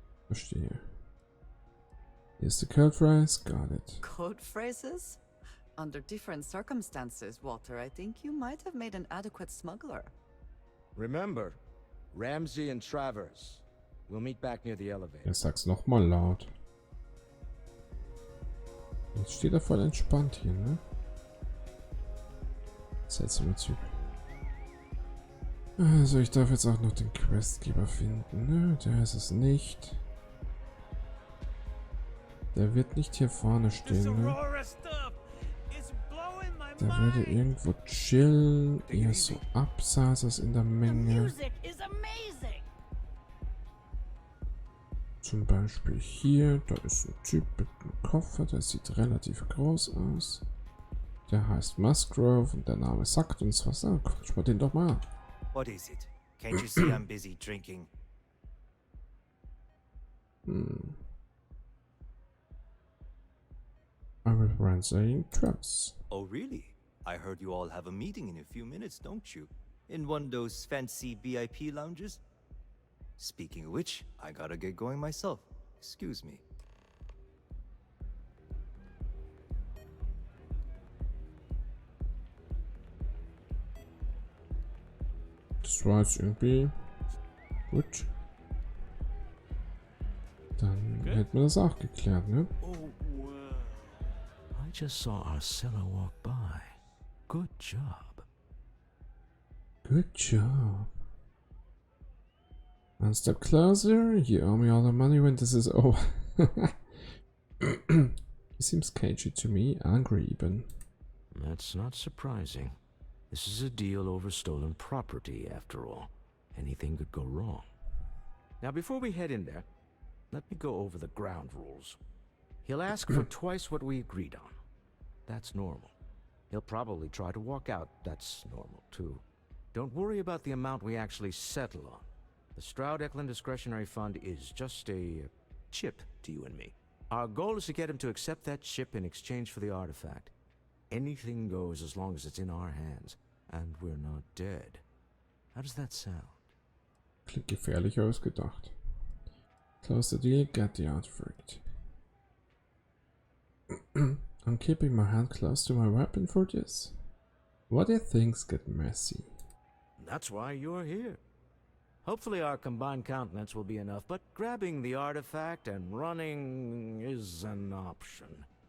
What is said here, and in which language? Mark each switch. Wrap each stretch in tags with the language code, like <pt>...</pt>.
<de>Verstehe.</de> <en>Here's the code phrase. Got it. Code phrases? Under different circumstances, Walter, I think you might have made an adequate smuggler. Remember, Ramsey and Travers. We'll meet back near the elevator.</en> <de>Jetzt sag's nochmal laut. Jetzt steht er voll entspannt hier, ne? Seltsamer Typ. Also ich darf jetzt auch noch den Questgeber finden, ne? Der ist es nicht. Der wird nicht hier vorne stehen, ne? Der würde irgendwo chillen, eher so abseits als in der Menge. Zum Beispiel hier, da ist ein Typ mit einem Koffer, der sieht relativ groß aus. Der heißt Musgrove und der Name sagt uns was. Ah, quatsch mal den doch mal an.</de> <en>What is it? Can't you see I'm busy drinking? I will ransom Travis. Oh, really? I heard you all have a meeting in a few minutes, don't you? In one of those fancy VIP lounges? Speaking of which, I gotta get going myself. Excuse me.</en> <de>Das war jetzt irgendwie gut. Dann hätten wir das auch geklärt, ne?</de> <en>I just saw our seller walk by. Good job. Good job. One step closer. You owe me all the money when this is over. He seems cagey to me, angry even. That's not surprising. This is a deal over stolen property, after all. Anything could go wrong. Now, before we head in there, let me go over the ground rules. He'll ask for twice what we agreed on. That's normal. He'll probably try to walk out. That's normal, too. Don't worry about the amount we actually settle on. The Stroud-Eklund Discretionary Fund is just a chip to you and me. Our goal is to get him to accept that chip in exchange for the artifact. Anything goes as long as it's in our hands, and we're not dead. How does that sound?</en> <de>Klingt gefährlich ausgedacht.</de> <en>Close the deal, get the artifact. I'm keeping my hand close to my weapon for this. What if things get messy? That's why you're here. Hopefully our combined countenance will be enough, but grabbing the artifact and running is an option.</en>